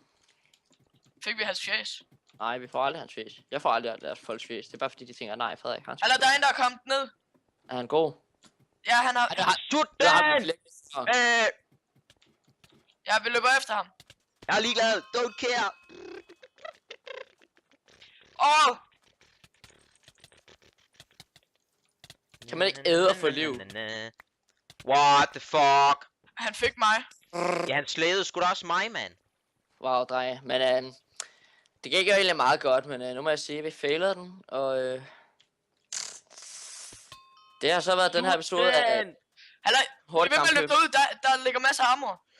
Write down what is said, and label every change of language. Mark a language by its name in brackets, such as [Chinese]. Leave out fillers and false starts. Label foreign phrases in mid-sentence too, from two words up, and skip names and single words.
[Danish] Fik vi hans fjes? Nej, vi får aldrig hans fjes. Jeg får aldrig deres folks fjes. Det er bare fordi, de tænker, nej, Frederik, hans eller der er en, der er kommet ned. Er han god? Ja, han har... Ja, vi løber efter ham. Jeg er ligeglad. [English] Don't care. [Danish] Kan man ikke æde og få liv? [English] What the fuck? [Danish] Han fik mig. Ja, han slædede sgu da også mig, mand. Wow, drenge. Men det gik jo egentlig meget godt, men nu må jeg sige, at vi failede den, og det har så været den her episode af... Halløj, vi vil løbe ud, der ligger masser af armor.